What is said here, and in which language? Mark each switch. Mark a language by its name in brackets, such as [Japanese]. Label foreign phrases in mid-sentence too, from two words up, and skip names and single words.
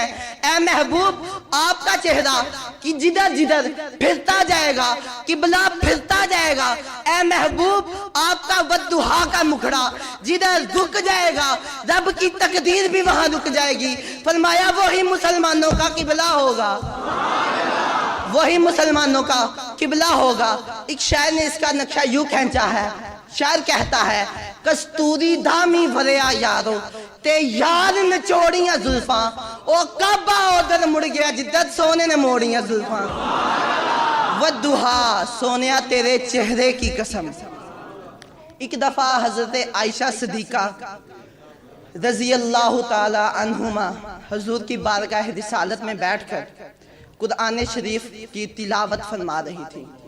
[Urdu] اے محبوب آپ کا چہرہ کہ جدھر جدھر پھرتا جائے گا قبلہ پھرتا جائے گا، اے محبوب آپ کا والضحیٰ کا مکھڑا جدھر رک جائے گا رب کی تقدیر بھی وہاں رک جائے گی۔ فرمایا وہی مسلمانوں کا قبلہ ہوگا، وہی مسلمانوں کا قبلہ ہوگا۔ ایک شاعر نے اس کا نقشہ یوں کھینچا ہے، شاعر کہتا ہے [Punjabi] کستوری دھامی بھریا یارو تے یار نچوڑیاں زلفاں، او کعبہ ادھر مڑ گیا جدھر سونے نے موڑیاں زلفاں۔ [Urdu] والضحیٰ، سونیا تیرے چہرے کی قسم۔ ایک دفعہ حضرت عائشہ صدیقہ [Arabic] رضی اللہ تعالی عنہما [Urdu] حضور کی بارگاہ رسالت میں بیٹھ کر قرآن شریف کی تلاوت فرما رہی تھی۔